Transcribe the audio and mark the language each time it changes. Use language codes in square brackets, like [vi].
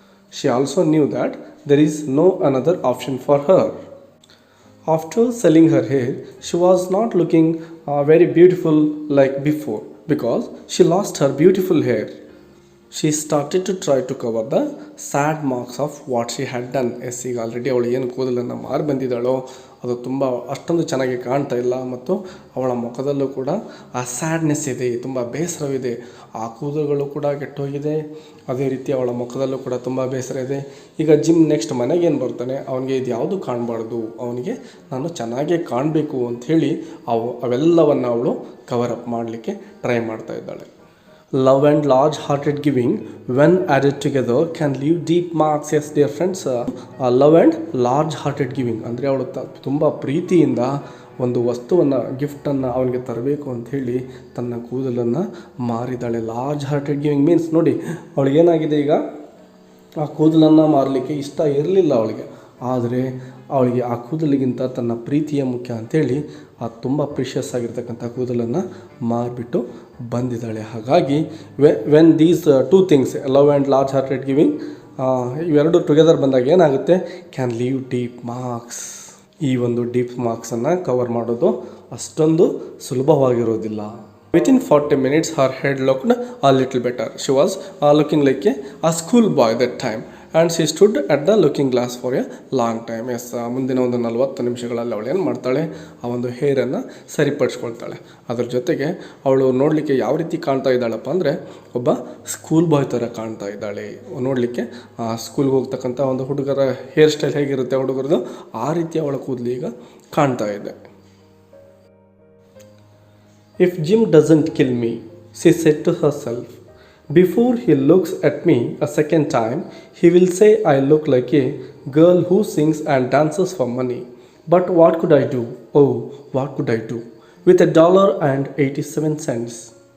[en] She also knew that there is no another option for her. After selling her hair, she was not looking very beautiful like before because she lost her beautiful hair. She started to try to cover the sad marks of what she had done. [kn] S, ಈಗ already ಅವಳು ಏನು ಕೂದಲನ್ನು ಮಾರಿ ಬಂದಿದ್ದಾಳೋ ಅದು ತುಂಬ ಅಷ್ಟೊಂದು ಚೆನ್ನಾಗಿ ಕಾಣ್ತಾ ಇಲ್ಲ ಮತ್ತು ಅವಳ ಮುಖದಲ್ಲೂ ಕೂಡ ಆ ಸ್ಯಾಡ್ನೆಸ್ ಇದೆ, ತುಂಬ ಬೇಸರವಿದೆ. ಆ ಕೂದಲುಗಳು ಕೂಡ ಕೆಟ್ಟೋಗಿದೆ, ಅದೇ ರೀತಿ ಅವಳ ಮುಖದಲ್ಲೂ ಕೂಡ ತುಂಬ ಬೇಸರ ಇದೆ. ಈಗ ಜಿಮ್ ನೆಕ್ಸ್ಟ್ ಮನೆಗೇನು ಬರ್ತಾನೆ, ಅವನಿಗೆ ಇದು ಯಾವುದು ಕಾಣಬಾರ್ದು, ಅವನಿಗೆ ನಾನು ಚೆನ್ನಾಗೇ ಕಾಣಬೇಕು ಅಂಥೇಳಿ ಅವೆಲ್ಲವನ್ನು ಅವಳು ಕವರಪ್ ಮಾಡಲಿಕ್ಕೆ ಟ್ರೈ ಮಾಡ್ತಾ ಇದ್ದಾಳೆ. [en] Love and large-hearted giving, when added together, can leave deep marks. Yes, dear friends, love and large-hearted giving [kn] ಅಂದರೆ ಅವಳು ತುಂಬ ಪ್ರೀತಿಯಿಂದ ಒಂದು ವಸ್ತುವನ್ನು ಗಿಫ್ಟನ್ನು ಅವನಿಗೆ ತರಬೇಕು ಅಂಥೇಳಿ ತನ್ನ ಕೂದಲನ್ನು ಮಾರಿದ್ದಾಳೆ. ಲಾರ್ಜ್ ಹಾರ್ಟೆಡ್ ಗಿವಿಂಗ್ ಮೀನ್ಸ್ ನೋಡಿ, ಅವಳಿಗೇನಾಗಿದೆ, ಈಗ ಆ ಕೂದಲನ್ನು ಮಾರಲಿಕ್ಕೆ ಇಷ್ಟ ಇರಲಿಲ್ಲ ಅವಳಿಗೆ, ಆದರೆ ಅವಳಿಗೆ ಆ ಕೂದಲಿಗಿಂತ ತನ್ನ ಪ್ರೀತಿಯ ಮುಖ್ಯ ಅಂಥೇಳಿ ಆ ತುಂಬ ಪ್ರೀಷಿಯಸ್ ಆಗಿರ್ತಕ್ಕಂಥ ಕೂದಲನ್ನು ಮಾರಿಬಿಟ್ಟು ಬಂದಿದ್ದಾಳೆ. [en] ಹಾಗಾಗಿ when these two things, love and large hearted giving, [kn] ಇವೆರಡು ಟುಗೆದರ್ ಬಂದಾಗ ಏನಾಗುತ್ತೆ, [en] Can leave deep marks. [kn] ಈ ಒಂದು ಡೀಪ್ ಮಾರ್ಕ್ಸನ್ನು ಕವರ್ ಮಾಡೋದು ಅಷ್ಟೊಂದು ಸುಲಭವಾಗಿರೋದಿಲ್ಲ. [en] Within 40 minutes, her head looked a little better. She was looking like a schoolboy that time. And she stood at the looking glass for a long time. [kn] S, ಮುಂದಿನ ಒಂದು 40 ನಿಮಿಷಗಳಲ್ಲಿ ಅವಳು ಏನು ಮಾಡ್ತಾಳೆ, ಆ ಒಂದು ಹೇರನ್ನು ಸರಿಪಡಿಸ್ಕೊಳ್ತಾಳೆ. ಅದರ ಜೊತೆಗೆ ಅವಳು ನೋಡಲಿಕ್ಕೆ ಯಾವ ರೀತಿ ಕಾಣ್ತಾ ಇದ್ದಾಳಪ್ಪ ಅಂದರೆ, ಒಬ್ಬ ಸ್ಕೂಲ್ ಬಾಯ್ ಥರ ಕಾಣ್ತಾ ಇದ್ದಾಳೆ. ನೋಡಲಿಕ್ಕೆ ಸ್ಕೂಲ್ಗೆ ಹೋಗ್ತಕ್ಕಂಥ ಒಂದು ಹುಡುಗರ ಹೇರ್ ಸ್ಟೈಲ್ ಹೇಗಿರುತ್ತೆ ಹುಡುಗರದು, ಆ ರೀತಿ ಅವಳ ಕೂದಲು ಈಗ ಕಾಣ್ತಾ ಇದೆ. [en] If Jim doesn't kill me, she said to herself, before he looks at me a second time, he will say I look like a girl who sings and dances for money. But what could I do? Oh, what could I do with $1.87?